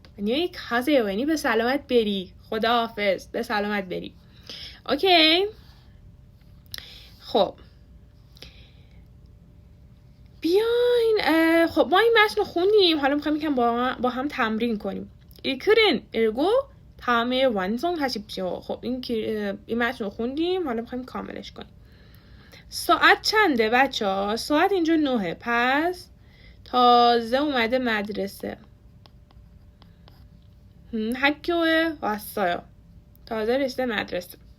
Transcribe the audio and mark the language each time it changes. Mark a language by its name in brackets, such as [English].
[Korean] 안녕히 가세요 [Persian] یعنی به سلامت بری، خدا حافظ، به سلامت بری. اوکی. خب بیاین خب ما این متن رو خوندیم، حالا میخوایم یکم با هم تمرین کنیم. [Korean] 일글은 읽고 다음에 완성하십시오. [Persian] خب این متن رو خوندیم، حالا میخوایم کاملش کنیم. ساعت چنده بچه ها؟ ساعت اینجا 9، پس تازه اومده مدرسه. [Korean] 학교에 왔어요. [Persian] تازه رسیده مدرسه.